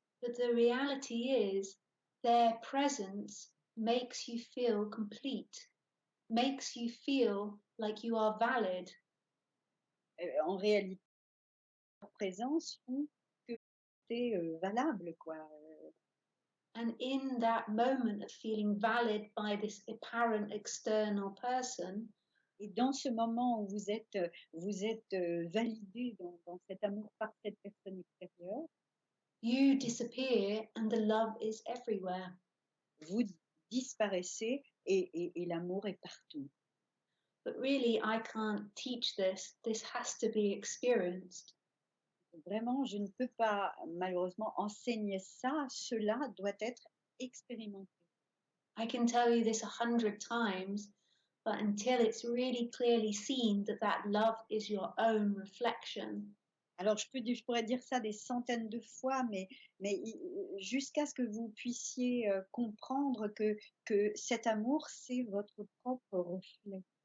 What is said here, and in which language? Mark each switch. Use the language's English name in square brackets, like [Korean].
[English] But the reality is their presence makes you feel complete, makes you feel like you are valid. [French] En réalité, leur présence font que c'est, valable, quoi. [English] And in that moment of feeling valid by this apparent external person, [French] Et dans ce moment où vous êtes, validé dans cet amour par cette personne extérieure, [English] you disappear and the love is everywhere. [French] vous disparaissez et l'amour est partout. [English] But really, I can't teach this. This has to be experienced. [French] Vraiment, je ne peux pas malheureusement enseigner ça, cela doit être expérimenté. [English] I can tell you this 100 times, but until it's really clearly seen that that love is your own reflection, [French] Alors je pourrais dire ça des centaines de fois, mais jusqu'à ce que vous puissiez, comprendre que cet amour, c'est votre propre reflet.